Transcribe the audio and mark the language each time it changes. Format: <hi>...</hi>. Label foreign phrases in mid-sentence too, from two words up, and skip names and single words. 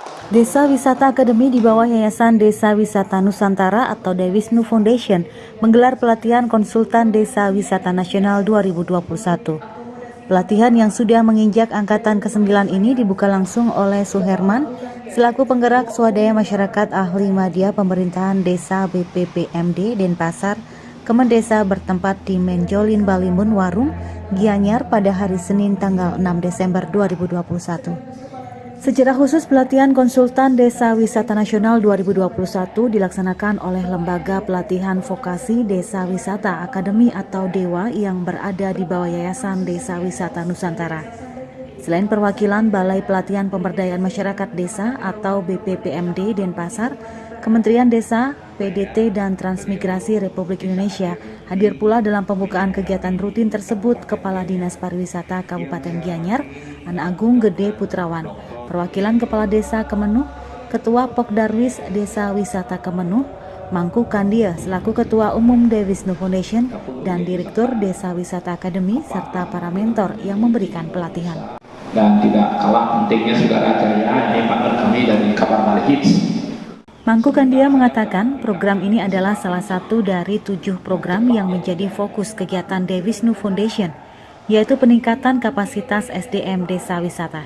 <id>Desa Wisata Akademi di bawah Yayasan Desa Wisata Nusantara atau Dewisnu Foundation menggelar pelatihan konsultan Desa Wisata Nasional 2021. Pelatihan yang sudah menginjak angkatan ke-9 ini dibuka langsung oleh Suherman selaku penggerak swadaya masyarakat ahli media pemerintahan Desa BPPMD Denpasar, Kemendesa bertempat di Menjolin Balimun Warung, Gianyar pada hari Senin tanggal 6 Desember 2021. Secara khusus pelatihan konsultan Desa Wisata Nasional 2021 dilaksanakan oleh Lembaga Pelatihan Vokasi Desa Wisata Akademi atau DEWA yang berada di bawah Yayasan Desa Wisata Nusantara. Selain perwakilan Balai Pelatihan Pemberdayaan Masyarakat Desa atau BPPMD Denpasar, Kementerian Desa, PDT, dan Transmigrasi Republik Indonesia hadir pula dalam pembukaan kegiatan rutin tersebut Kepala Dinas Pariwisata Kabupaten Gianyar, An Agung Gede Putrawan, perwakilan Kepala Desa Kemenuh, Ketua Pokdarwis Desa Wisata Kemenuh, Mangku Kandia selaku Ketua Umum Dewisnu Foundation, dan Direktur Desa Wisata Akademi, serta para mentor yang memberikan pelatihan. Dan tidak kalah pentingnya Saudara Jaya, ini partner kami dari Kabar Malihits. Mangku Kandia mengatakan program ini adalah salah satu dari 7 program yang menjadi fokus kegiatan Dewisnu Foundation, yaitu peningkatan kapasitas SDM Desa Wisata.</id>